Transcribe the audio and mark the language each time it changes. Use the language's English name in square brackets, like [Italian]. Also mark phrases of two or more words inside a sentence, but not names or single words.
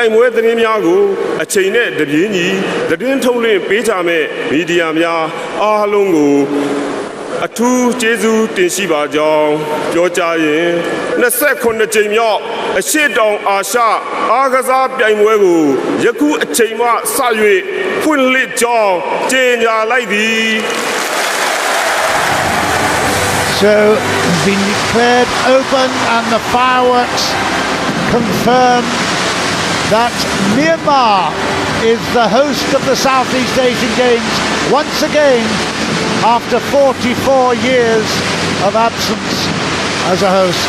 [Burmese] င်ပွဲသတင်းများကိုအချိန်နဲ့တပြေးညီသတင်းထုတ်လွှင့်ပေးကြမဲ့မီဒီယာများအားလုံးကိုအထူးကျေးဇူးတင်ရှိပါကြောင်းပြောကြားရင်29ကြိမ်မြောက်အရှေ့တောင်အာရှအားကစားပြိုင်ပွဲကိုယခုအချိန်မှစ၍ဖွင့်လှစ်ကြောင်းကြေညာလိုက်သည် [English] So it's been declared open and the fireworks confirm that Myanmar is the host of the Southeast Asian Games once again after 44 years of absence as a host.